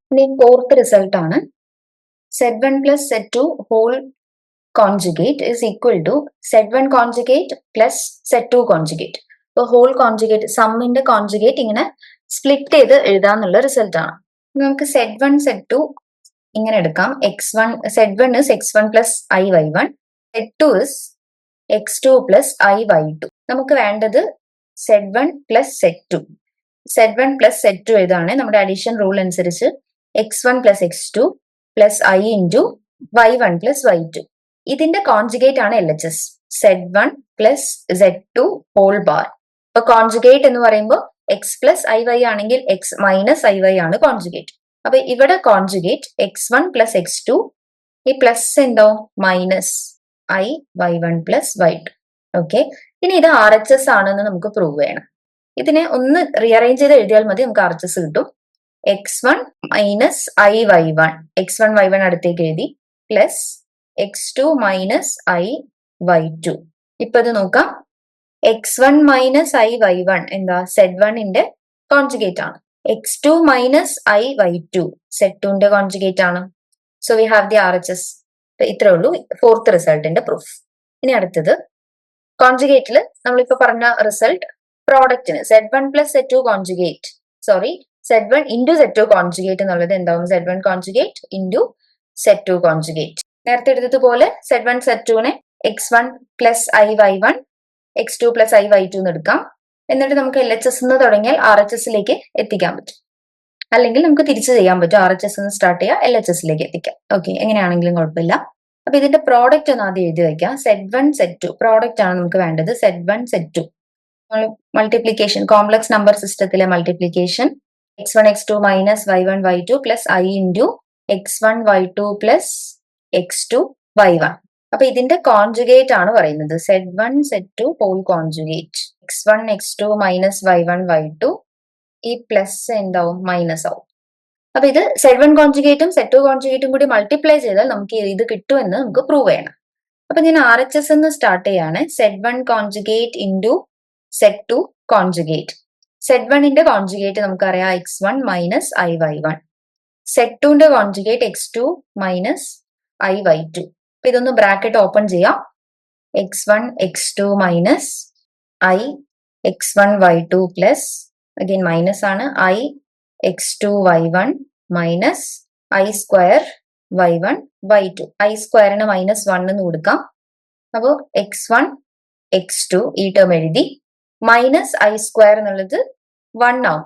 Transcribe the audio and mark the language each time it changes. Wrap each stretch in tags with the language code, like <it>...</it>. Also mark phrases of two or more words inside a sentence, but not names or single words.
<ml>ഇനി</ml> <en>fourth result</en> <ml>ആണ്</ml> <en>z1 plus z2 whole conjugate is equal to z1 conjugate plus z2 conjugate.</en> <ml>ഇപ്പൊ ഹോൾ കോൺജുഗേറ്റ് സമ്മിന്റെ കോൺജുഗേറ്റ് ഇങ്ങനെ സ്പ്ലിറ്റ് ചെയ്ത് എഴുതാന്നുള്ള റിസൾട്ട് ആണ്. നമുക്ക് z1 z2 ഇങ്ങനെ എടുക്കാം.</ml> <en>x1 z1 is x1 plus i y1, z2 is x2 plus i y2.</en> <ml>നമുക്ക് വേണ്ടത്</ml> <en>Z1 plus Z2. Z1 plus Z2</en> <ml>ഏതാണ്? നമ്മുടെ</ml> <en>addition rule</en> <ml>അനുസരിച്ച്</ml> <en>x1 plus x2 plus I into y1 plus y2.</en> <ml>ഇതിന്റെ കോൺജുഗേറ്റ് ആണ് LHS.</ml> <en>Z1 plus Z2 whole bar.</en> <ml>അപ്പൊ കോൺജുഗേറ്റ് എന്ന് പറയുമ്പോൾ</ml> <en>x plus iy</en> <ml>ആണെങ്കിൽ</ml> <en>x minus iy</en> <ml>ആണ് കോൺജുഗേറ്റ്. അപ്പൊ ഇവിടെ കോൺജുഗേറ്റ്</ml> <en>x1 plus x2,</en> <ml>ഈ പ്ലസ് എന്തോ</ml> <en>minus i y1 plus y2.</en> <ml>ഓക്കെ, ഇനി ഇത് RHS ആണെന്ന് നമുക്ക് പ്രൂവ് ചെയ്യണം. ഇതിനെ ഒന്ന് റീഅറേഞ്ച് ചെയ്ത് എഴുതിയാൽ മതി, നമുക്ക് RHS കിട്ടും.</ml> <en>x1 minus i y1,</en> <ml>x1 y1 അടുത്തേക്ക് എഴുതി,</ml> <en>plus x2 minus i y2.</en> <ml>ഇപ്പൊ ഇത് നോക്കാം,</ml> <en>x1 minus i y1</en> <ml>എന്താ Z1ന്റെ കോൺജുഗേറ്റ് ആണ്.</ml> <en>x2 minus i y2</en> <ml>Z2ന്റെ കോൺജുഗേറ്റ് ആണ്.</ml> <en>so we have the RHS.</en> <ml>ഇത്രേ ഉള്ളൂ ഫോർത്ത് റിസൾട്ടിന്റെ പ്രൂഫ്. ഇനി അടുത്തത് കോൺജുഗേറ്റിൽ നമ്മളിപ്പോ പറഞ്ഞ റിസൾട്ട് പ്രോഡക്റ്റിന്</ml> <en>Z1 plus Z2 conjugate, sorry Z1 into Z2 conjugate</en> <ml>എന്നുള്ളത് എന്താവും?</ml> <en>Z1 conjugate into Z2 conjugate.</en> <ml>നേരത്തെ എടുത്തതുപോലെ Z1 Z2നെ</ml> <en>x1 plus i y1 x2 plus i y2</en> <ml>എന്ന് എടുക്കാം. എന്നിട്ട് നമുക്ക് LHS എന്ന് തുടങ്ങിയാൽ RHSലേക്ക് എത്തിക്കാൻ പറ്റും. അല്ലെങ്കിൽ നമുക്ക് തിരിച്ചു ചെയ്യാൻ പറ്റും, RHS എന്ന് സ്റ്റാർട്ട് ചെയ്യാം, LHSലേക്ക് എത്തിക്കാം. ഓക്കെ, എങ്ങനെയാണെങ്കിലും കുഴപ്പമില്ല. അപ്പൊ ഇതിന്റെ പ്രോഡക്റ്റ് ഒന്ന് ആദ്യം എഴുതി വയ്ക്കാം. Z1 Z2 പ്രോഡക്റ്റ് ആണ് നമുക്ക് വേണ്ടത്. Z1 Z2 മൾട്ടിപ്ലിക്കേഷൻ,</ml> <en>complex number</en> <ml>സിസ്റ്റത്തിലെ മൾട്ടിപ്ലിക്കേഷൻ</ml> <en>x1 x2 minus y1 y2 plus i into x1 y2 plus x2 y1.</en> <ml>അപ്പൊ ഇതിന്റെ കോൺജുഗേറ്റ് ആണ് പറയുന്നത്</ml> <en>Z1 Z2 whole conjugate. x1 x2 minus y1 y2,</en> <ml>ഈ പ്ലസ് എന്താവും? മൈനസ് ആവും. അപ്പൊ ഇത് Z1 കോൺജുഗേറ്റും Z2 കോൺജുഗേറ്റും കൂടി മൾട്ടിപ്ലൈ ചെയ്താൽ നമുക്ക് ഇത് കിട്ടുമെന്ന് നമുക്ക് പ്രൂവ് ചെയ്യണം. അപ്പൊ ഞാൻ RHS എന്ന് സ്റ്റാർട്ട് ചെയ്യാണ്.</ml> <en>Z1 conjugate into Z2 conjugate.</en> <ml>Z1ന്റെ കോൺജുഗേറ്റ് നമുക്കറിയാം</ml> <en>x1 minus i y1.</en> <ml>Z2ന്റെ കോൺജുഗേറ്റ്</ml> <en>x2 minus i y2.</en> <ml>അപ്പൊ ഇതൊന്ന്</ml> <en>bracket open</en> <ml>ചെയ്യാം.</ml> <en>x1 x2 minus i x1 y2 plus again minus ആണ് i x2 y1 minus i square y1 y2.</en> <ml>i സ്ക്വയറിന് മൈനസ് 1 എന്ന് കൊടുക്കാം. അപ്പോൾ x1 x2 ഈ ടേം എഴുതി,</ml> <en>minus i square</en> <ml>എന്നുള്ളത് 1 ആവും.</ml>